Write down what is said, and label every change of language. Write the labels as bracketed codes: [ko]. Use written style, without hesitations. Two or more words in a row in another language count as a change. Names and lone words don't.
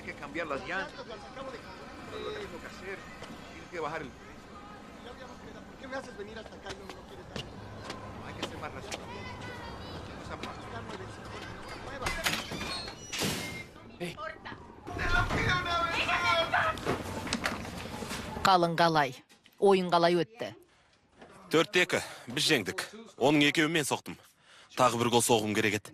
[es] cambiar las llantas. Lo que tengo que hacer, tienes que bajar el precio. ¿Por qué me haces venir hasta acá y no quieres dar? Hay que ser más racional. No sean más. [kk] Қалың қалай? Ойын қалай өтті? 4-2, біз жеңдік. Оның екеуін мен соқтым. Тағы бір гол соғым керек еді.